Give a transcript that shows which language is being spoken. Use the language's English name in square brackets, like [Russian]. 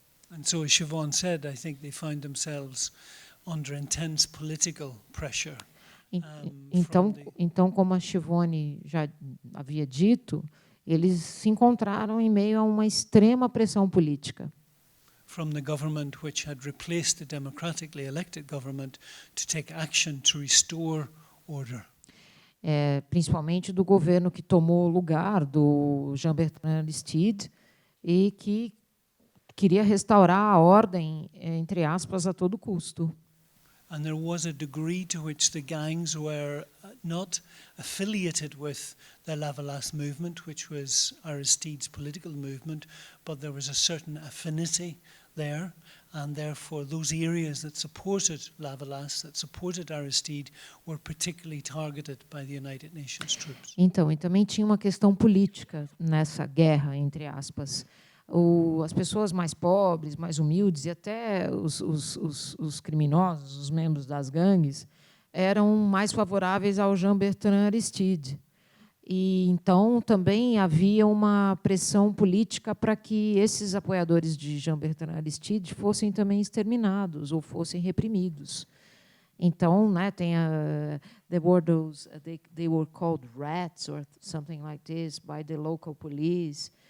[English] And so, as Siobhan said, I think they found themselves under intense political pressure. [Portuguese] Então, como a Siobhan já havia dito, eles se encontraram em meio a uma extrema pressão política. [English] From the government which had replaced the democratically elected government to take action to restore order. [Portuguese] Principalmente do governo que tomou o lugar do Jean-Bertrand Aristide e que queria restaurar a ordem, entre aspas, a todo custo. [English] And there was a degree to which the gangs were not affiliated with the Lavalas movement, which was Aristide's political movement, but there was a certain affinity there, and therefore those areas that supported Lavalas, that supported Aristide, were particularly targeted by the United Nations troops. [Portuguese] Então, e também tinha uma questão política nessa guerra, entre aspas. As pessoas mais pobres, mais humildes e até os criminosos, os membros das gangues, eram mais favoráveis ao Jean-Bertrand Aristide. E então também havia uma pressão política para que esses apoiadores de Jean-Bertrand Aristide fossem também exterminados ou fossem reprimidos. Então, né, tem [English] there were those, they were called rats or something like this by the local police.